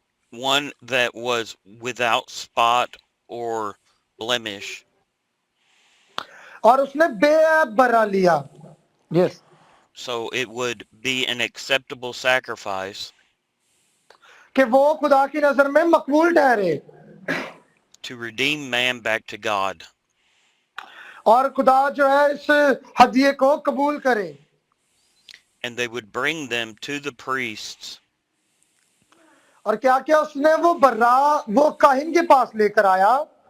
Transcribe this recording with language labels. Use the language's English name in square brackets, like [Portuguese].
[English] one that was without spot or blemish, [Hindi] और उसने बेऐब बना लिया. [English] Yes. so it would be an acceptable sacrifice [Hindi] कि वो खुदा की नजर में मकबूल ठहरे [English] to redeem man back to God. [Hindi] और खुदा जो है इस हदिये को कबूल करे. [English] And they would bring them to the priests [Hindi] और क्या क्या उसने वो काहिन के पास लेकर आया